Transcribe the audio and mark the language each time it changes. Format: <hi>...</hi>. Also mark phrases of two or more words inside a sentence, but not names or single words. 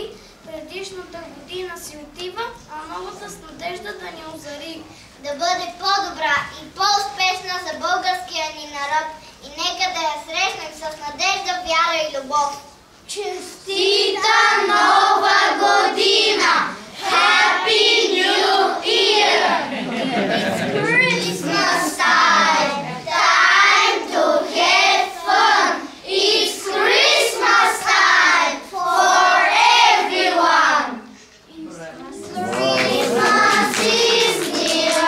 <bg>Предишната година си отива, а новата с надежда да ни озари. Да бъде по-добра и по-успешна за българския ни народ и нека да я срещнем с надежда, вяра и любов. Честита нова година!</bg> <en>Happy New Year! It's Christmas time! Time to have fun! It's Christmas time for everyone! Christmas is near!</en>